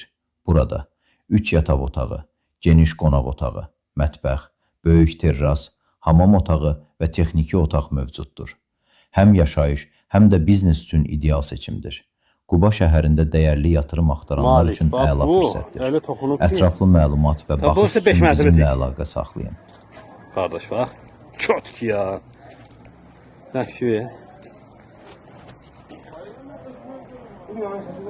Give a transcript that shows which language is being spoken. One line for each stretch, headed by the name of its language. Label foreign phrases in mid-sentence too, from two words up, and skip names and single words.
Azerbaijani: Burada 3 yataq otağı, geniş qonaq otağı, mətbəx, böyük terras, hamam otağı və texniki otaq mövcuddur. Həm yaşayış, həm də biznes üçün ideal seçimdir. Quba şəhərində dəyərli yatırım axtaranlar üçün əla fürsətdir. Ətraflı məlumat və baxış üçün bizimlə əlaqə saxlayın.
Turkish: Kardeş bak. Çok ki ya. Bak şu ya.